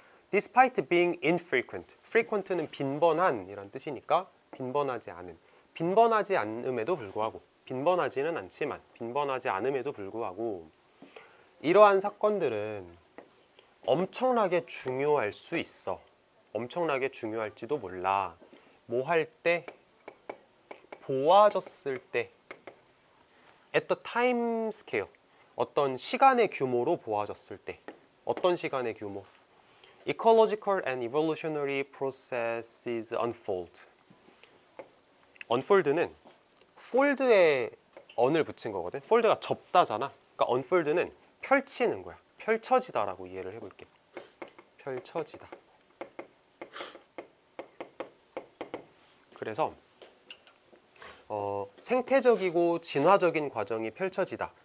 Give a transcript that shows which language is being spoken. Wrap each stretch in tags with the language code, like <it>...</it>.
<en>Despite being infrequent,</en> <ko>frequent는 빈번한 이란 뜻이니까 빈번하지 않은, 빈번하지 않음에도 불구하고, 빈번하지는 않지만 빈번하지 않음에도 불구하고 이러한 사건들은 엄청나게 중요할 수 있어. 엄청나게 중요할지도 몰라. 뭐 할 때? 보아졌을 때.</ko> <en>At the time scale.</en> <ko>어떤 시간의 규모로 보아졌을 때. 어떤 시간의 규모?</ko> <en>Ecological and evolutionary processes unfold.</en> <ko>unfold는 fold에 on을 붙인 거거든. fold가 접다잖아. 그러니까 unfold는 펼치는 거야. 펼쳐지다라고 이해를 해볼게. 펼쳐지다. 그래서 생태적이고 진화적인 과정이 펼쳐지다.</ko>